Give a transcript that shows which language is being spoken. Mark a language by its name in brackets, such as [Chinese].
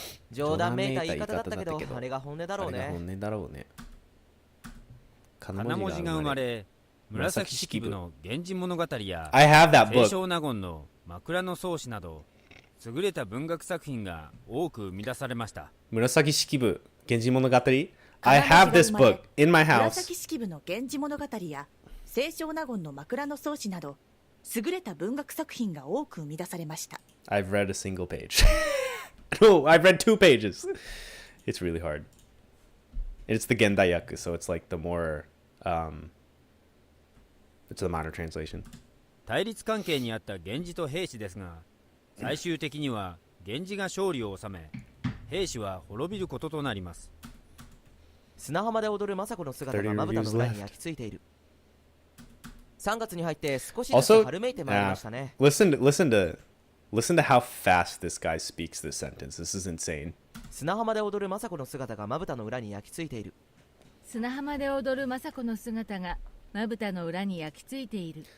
[Japanese] 冗談めいた言い方だったけど、あれが本音だろうね。金文字が生まれ、紫式部の源氏物語や清少納言の枕草子など優れた文学作品が多く生み出されました。 [English] 紫式部源氏物語 I have this book in my house. [Japanese] 紫式部の源氏物語や清少納言の枕草子など優れた文学作品が多く生み出されました。 [English] I've read a single page. No, I've read 2 pages. It's really hard. It's the Gendaiyaku, so it's like the more it's the modern translation. [Japanese] 対立関係にあった源氏と平氏ですが、最終的には源氏が勝利を収め、平氏は滅びることとなります。砂浜で踊る政子の姿がまぶたの裏に焼き付いている。3月に入って少しずつ春めいてまいりましたね。 [English] Listen to how fast this guy speaks this sentence. This is insane. [Japanese] 砂浜で踊る政子の姿がまぶたの裏に焼き付いている。砂浜で踊る政子の姿がまぶたの裏に焼き付いている。